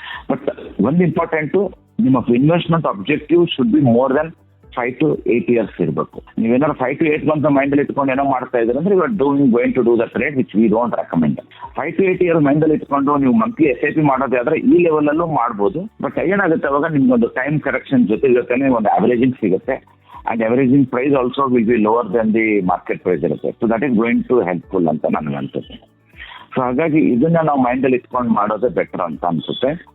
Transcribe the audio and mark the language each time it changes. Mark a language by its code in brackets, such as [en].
[en] But ಒಂದು important, ನಿಮ್ಮ investment objective should be more than 5 to 8 years ಇರಬೇಕು. [kn] ನೀವೇನಾದ್ರು 5 to 8 ಮಂತ್ ಮೈಂಡ್ ಅಲ್ಲಿ ಇಟ್ಕೊಂಡು ಏನೋ ಮಾಡ್ತಾ ಇದ್ರೆ ಅಂದ್ರೆ [en] You are going to do the trade which we don't recommend. [kn] 5 to 8 years mind ಅಲ್ಲಿ ಇಟ್ಕೊಂಡು ನೀವು ಮಂತ್ಲಿ SIP ಮಾಡೋದಾದ್ರೆ ಈ ಲೆವೆಲ್ ಅಲ್ಲೂ ಮಾಡ್ಬೋದು. ಬಟ್ ಏನಾಗುತ್ತೆ ಅವಾಗ ನಿಮ್ಗೊಂದು ಟೈಮ್ ಕರೆಕ್ಷನ್ ಜೊತೆನೆ ಒಂದು ಅವರೇಜಿಂಗ್ ಸಿಗುತ್ತೆ. [en] And averaging price also will be lower than the market price ಇರುತ್ತೆ. So that is going to helpful [kn] ಅಂತ ನನಗೆ ಅನ್ಸುತ್ತೆ. ಸೊ ಹಾಗಾಗಿ ಇದನ್ನ ನಾವು ಮೈಂಡ್ ಅಲ್ಲಿ ಇಟ್ಕೊಂಡು ಮಾಡೋದೇ ಬೆಟರ್ ಅಂತ ಅನ್ಸುತ್ತೆ.